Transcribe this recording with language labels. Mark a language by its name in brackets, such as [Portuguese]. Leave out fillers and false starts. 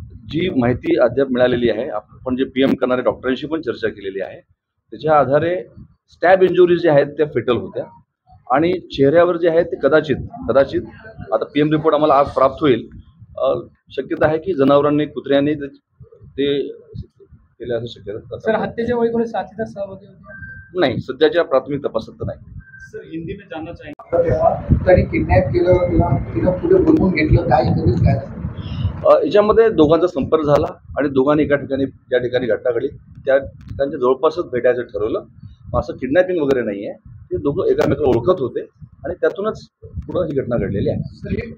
[Marathi] जी माहिती अद्याप मिळालेली आहे, आपण जे PM करणाऱ्या डॉक्टरांशी पण चर्चा केलेली आहे, त्याच्या आधारे स्टॅब इंजुरीज ज्या आहेत त्या फेटल होत्या आणि चेहऱ्यावर जे आहेत ते कदाचित आता PM रिपोर्ट आम्हाला आज प्राप्त होईल. शक्यता आहे की जनावरांनी, कुत्र्यांनी ते केले असं शक्यता. सर हत्येच्या वेळी कोणी साथीदार सहभागी होते? नाही, सध्याच्या प्राथमिक तपासात तर नाही. [Hindi] सर हिंदी में जानना चाहेंगे [Marathi] तरी किडनॅप केलं, तिला पुढे बोलवून घेतलं, काय कधीच काय? याच्यामध्ये दोघांचा संपर्क झाला आणि दोघांनी एका ठिकाणी ज्या ठिकाणी घटना घडली त्या ठिकाणच्या जवळपासच भेटायचं ठरवलं. असं किडनॅपिंग वगैरे नाही आहे, ते दोघं एकमेकाला ओळखत होते आणि त्यातूनच पुढं ही घटना घडलेली आहे.